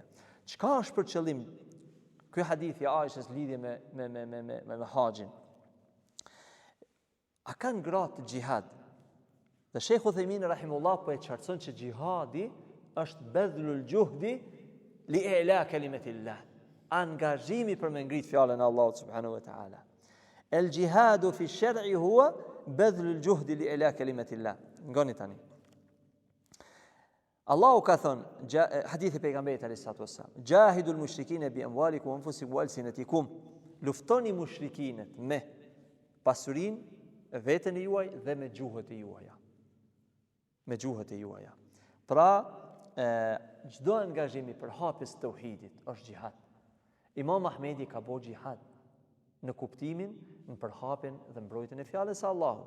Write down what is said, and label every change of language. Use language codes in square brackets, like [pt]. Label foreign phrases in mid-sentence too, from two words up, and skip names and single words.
[sq] Çka është për qëllim ky hadith i Aishës lidhje me haxhin? A kanë gratë gjihad? Dhe Shekhu Thejmini rahimullah po e qartëson që gjihadi është [ar] بذل الجهد لإعلاء كلمة الله. [sq] Angazhimi për me ngrit fjalën e Allahut [ar] سبحانه وتعالى. الجهاد في الشرع هو بذل الجهد لإعلاء كلمة الله. [sq] Ngoni tani. Allahu ka thënë, hadithi pejgamberit [ar] عليه الصلاة والسلام, جاهدوا المشركين بأموالكم وأنفسكم وألسنتكم. [sq] Luftoni mushrikinët me pasurinë, veten e juaj dhe me gjuhët e juaja. Pra, çdo angazhimi për hapjes të tauhidit është xihad. Imam Ahmedi ka bëu xihad në kuptimin në përhapjen dhe mbrojtjen e fjalës së Allahut.